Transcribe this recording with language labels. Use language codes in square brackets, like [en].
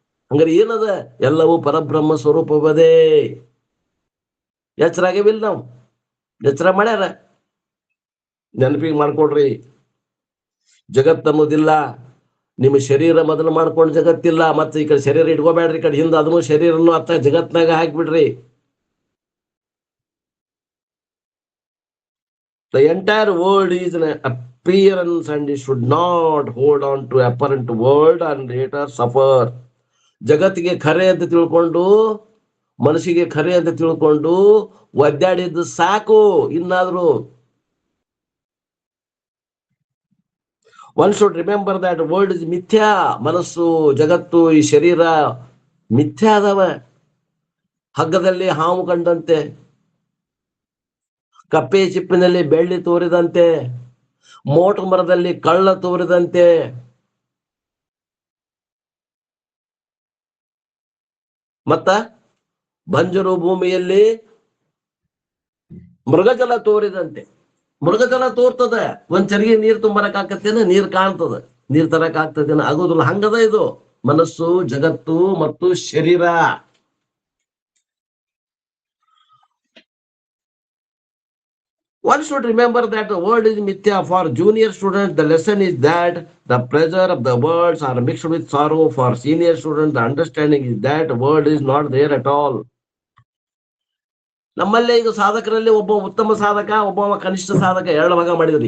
[kn] ಹಂಗಾರೆ ಏನದ? ಎಲ್ಲವೂ ಪರಬ್ರಹ್ಮ ಸ್ವರೂಪವದೇ. ಎಚ್ಚರ ಆಗೇವಿಲ್ಲ ನಾವು? ಎಚ್ಚರ ಮಾಡ್ಯಾರ? ನೆನಪಿಗೆ ಮಾಡ್ಕೊಡ್ರಿ. ಜಗತ್ತನ್ನೋದಿಲ್ಲ. ನಿಮ್ಮ ಶರೀರ ಮೊದಲು ಮಾಡ್ಕೊಂಡು ಜಗತ್ತಿಲ್ಲ. ಮತ್ತೆ ಈ ಕಡೆ ಶರೀರ ಇಟ್ಕೋಬೇಡ್ರಿ, ಈ ಕಡೆ ಹಿಂದೆ ಅದನ್ನು ಶರೀರನ್ನು ಅತ್ತ ಜಗತ್ನಾಗ ಹಾಕ್ಬಿಡ್ರಿ. [en] The entire world is an appearance and you should not hold on to apparent world and later suffer. [kn] ಜಗತ್ತಿಗೆ ಖರೆ ಅಂತ ತಿಳ್ಕೊಂಡು, ಮನಸ್ಸಿಗೆ ಖರೆ ಅಂತ ತಿಳ್ಕೊಂಡು ಒದ್ದಾಡಿದ್ದು ಸಾಕು. ಇನ್ನಾದ್ರೂ [en] one should remember that world is ಮಿಥ್ಯಾ. [kn] ಮನಸ್ಸು, ಜಗತ್ತು, ಈ ಶರೀರ ಮಿಥ್ಯಾ ಅದಾವ. ಹಗ್ಗದಲ್ಲಿ ಹಾವು ಕಂಡಂತೆ, ಕಪ್ಪೆ ಚಿಪ್ಪಿನಲ್ಲಿ ಬೆಳ್ಳಿ ತೋರಿದಂತೆ, ಮೋಟು ಮರದಲ್ಲಿ ಕಳ್ಳ ತೋರಿದಂತೆ. ಮತ್ತ ಬಂಜರು ಭೂಮಿಯಲ್ಲಿ ಮೃಗಜಲ ತೋರಿದಂತೆ. ಮೃಗಜಲ ತೋರ್ತದ, ಒಂದ್ ಚರಿಗೆ ನೀರ್ ತುಂಬರಕ್ ಆಕತ್ತೇನ, ನೀರ್ ಕಾಣ್ತದ, ನೀರ್ ತರಕ್ ಆಗ್ತದೇನ, ಆಗೋದಿಲ್ಲ. ಹಂಗದ ಇದು ಮನಸ್ಸು, ಜಗತ್ತು ಮತ್ತು ಶರೀರ. [en] One should remember that the world is mithya. For junior students, the lesson is that the pleasure of the worlds are mixed with sorrow. For senior students, the understanding is that the world is not there at all. [kn] ನಮ್ಮಲ್ಲೇ ಈಗ ಸಾಧಕರಲ್ಲಿ ಒಬ್ಬ ಉತ್ತಮ ಸಾಧಕ, ಒಬ್ಬ ಕನಿಷ್ಠ ಸಾಧಕ, 2 ಭಾಗ ಮಾಡಿದ್ರು.